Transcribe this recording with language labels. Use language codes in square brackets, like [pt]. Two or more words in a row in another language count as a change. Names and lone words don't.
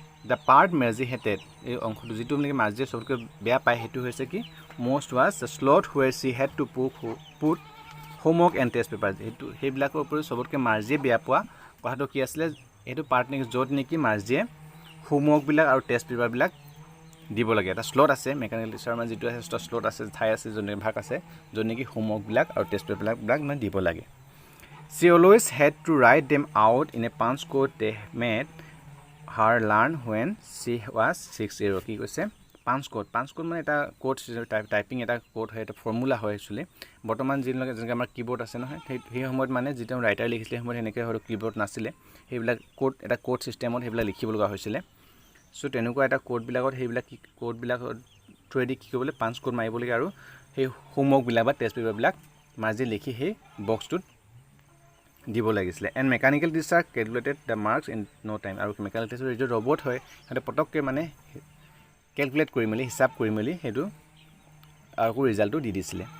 [en] the part Margie hated [as] এই অংশটো যিটো মানে মাৰ্জিয়ে চবতকৈ বেয়া পায় সেইটো হৈছে কি [en] most was the slot where she had to put homework and test papers [as] সেইটো সেইবিলাকৰ ওপৰত চবতকৈ মাৰ্জিয়ে বেয়া পোৱা কথাটো কি আছিলে এইটো পাৰ্ট নেকি য'ত নেকি মাৰ্জিয়ে হোমৱৰ্কবিলাক আৰু টেষ্ট পেপাৰবিলাক দিব লাগে এটা স্লট আছে [en] mechanical teacher [as] মানে যিটো আছে স্লট আছে ঠাই আছে যোনে ভাগ আছে য'ত নেকি হোমৱৰ্কবিলাক আৰু টেষ্ট পেপাৰবিলাক মানে দিব লাগে [en] she always had to write them out in a punch code they made her learn when she was 6 years [as] কি কৈছে [en] punch code [as] মানে এটা [en] code typing [as] এটা কোড হয় এটা ফৰ্মুলা হয় একচুৱেলি বৰ্তমান যিবিলাক যেনেকৈ আমাৰ কীবোৰ্ড আছে নহয় সেই সময়ত মানে যেতিয়া ৰাইটাৰ লিখিছিলে সময়ত সেনেকৈ হয়তো কীবোৰ্ড নাছিলে সেইবিলাক কোড এটা কোড ছিষ্টেমত সেইবিলাক লিখিব লগা হৈছিলে চ' তেনেকুৱা এটা কোডবিলাকত সেইবিলাক কোডবিলাকত থ্ৰুৱেদি কি কৰিবলৈ [en] punch code [as] মাৰিব লাগে আৰু সেই হোমৱৰ্কবিলাক বা টেষ্ট পেপাৰবিলাক মাজি লিখি সেই বক্সটোত দিব লাগিছিলে [en] and mechanical teacher calculated the marks in no time [as] আৰু [en] mechanical teacher [as] যিটো ৰবট হয় সিহঁতে পটককৈ মানে কেলকুলেট কৰি মেলি হিচাপ কৰি মেলি সেইটো আকৌ ৰিজাল্টটো দি দিছিলে